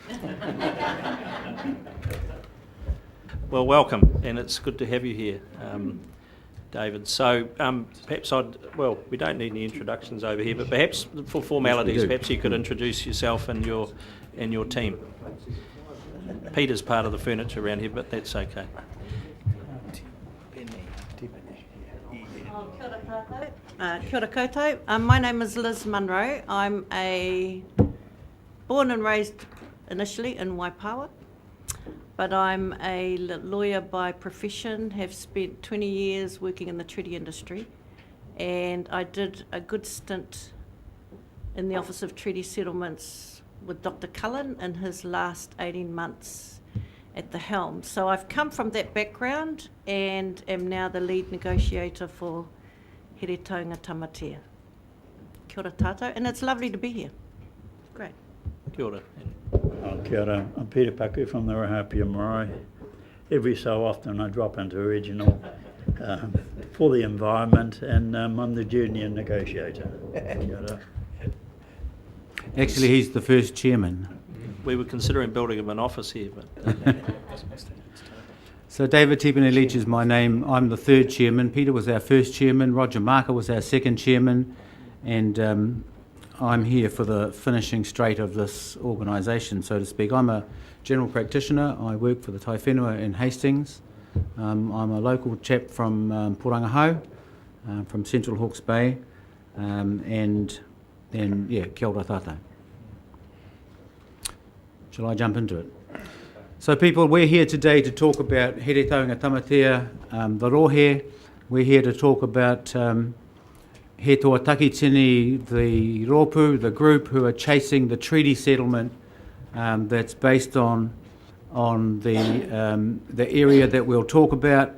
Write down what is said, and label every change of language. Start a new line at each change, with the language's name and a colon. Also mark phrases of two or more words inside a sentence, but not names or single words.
English: Well, welcome, and it's good to have you here, David. So perhaps we don't need any introductions over here, but perhaps for formalities, perhaps you could introduce yourself and your team. Peter's part of the furniture around here, but that's okay.
Māori: Kia ora koutou.
English: My name is Liz Munro. I'm born and raised initially in Waipawa, but I'm a lawyer by profession, have spent 20 years working in the treaty industry, and I did a good stint in the Office of Treaty Settlements with Dr. Cullen in his last 18 months at the helm. So I've come from that background and am now the lead negotiator for Here Taunga Tamatea.
Māori: Kia ora tātou,
English: and it's lovely to be here. Great.
Māori: Kia ora. Kia ora.
English: I'm Peter Paku from the Rahapia Marae. Every so often I drop into regional for the environment, and I'm the junior negotiator.
Māori: Kia ora.
English: Actually, he's the first chairman. We were considering building him an office here, but So David Tipene-Leach is my name. I'm the third chairman. Peter was our first chairman. Roger Marker was our second chairman. And I'm here for the finishing straight of this organisation, so to speak. I'm a general practitioner. I work for the Tai Whenua in Hastings. I'm a local chap from Porangahau, from Central Hawke's Bay. And then, yeah,
Māori: kia ora tātou.
English: Shall I jump into it? So people, we're here today to talk about Here Taunga Tamatea, the Rohe. We're here to talk about He Toa Takitini, the Ropu, the group who are chasing the treaty settlement that's based on the area that we'll talk about.